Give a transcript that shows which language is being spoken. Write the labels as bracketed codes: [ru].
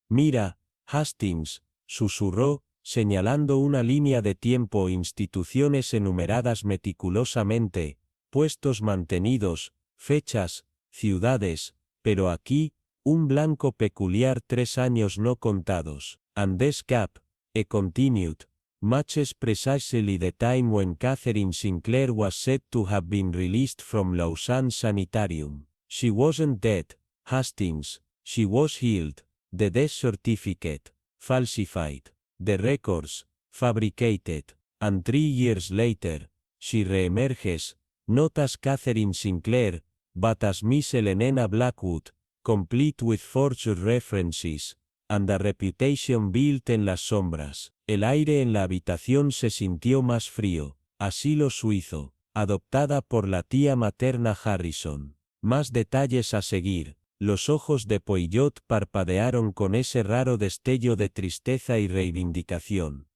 [es] Mira, Hastings, susurró, señalando una línea de tiempo, instituciones enumeradas meticulosamente, puestos mantenidos, fechas, ciudades, pero aquí, un blanco peculiar, 3 años no contados. [en] And this cap, he continued, matches precisely the time when Catherine Sinclair was said to have been released from Lausanne Sanitarium. She wasn't dead, Hastings, she was healed. The death certificate, falsified. The records, fabricated. And 3 years later, she reemerges, not as Catherine Sinclair, but as Miss Helena Blackwood, complete with forged references, and a reputation built [es] en las sombras. El aire en la habitación se sintió más frío. Asilo suizo, adoptada por la tía materna Harrison. Más detalles a seguir. Los ojos de Poillot parpadearon con ese raro destello de tristeza y reivindicación.